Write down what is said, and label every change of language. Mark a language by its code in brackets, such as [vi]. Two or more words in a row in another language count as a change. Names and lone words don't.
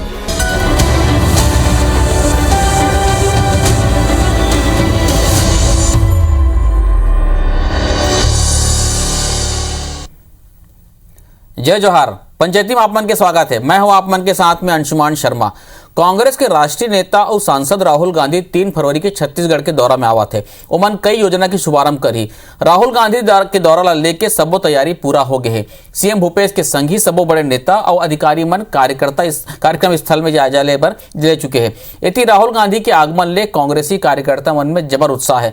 [hne] जय जोहार। पंचायती में आप मन के स्वागत है। मैं हूं आप मन के साथ में अंशुमान शर्मा। कांग्रेस के राष्ट्रीय नेता और सांसद राहुल गांधी 3 फरवरी के छत्तीसगढ़ के दौरा में आवा थे। उमन कई योजना की शुभारंभ करी। राहुल गांधी के दौरा ला लेके सबो तैयारी पूरा हो गए है। सीएम भूपेश के संग ही सबो बड़े नेता और अधिकारी मन कार्यकर्ता इस कार्यक्रम स्थल में जायजा ले चुके हैं। इति राहुल गांधी के आगमन ले कांग्रेसी कार्यकर्ता मन में जबर उत्साह है।